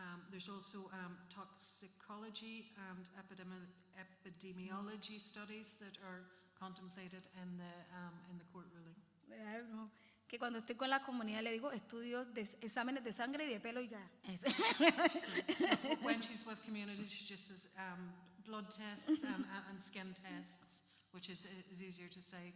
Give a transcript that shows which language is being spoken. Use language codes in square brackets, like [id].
[en] There's also toxicology and epidemiology studies that are contemplated in the court ruling. [es] Que cuando estoy con la comunidad le digo estudios de exámenes de sangre y de pelo y ya. [en] When she's with communities, she just says blood tests and skin tests, which is easier to say.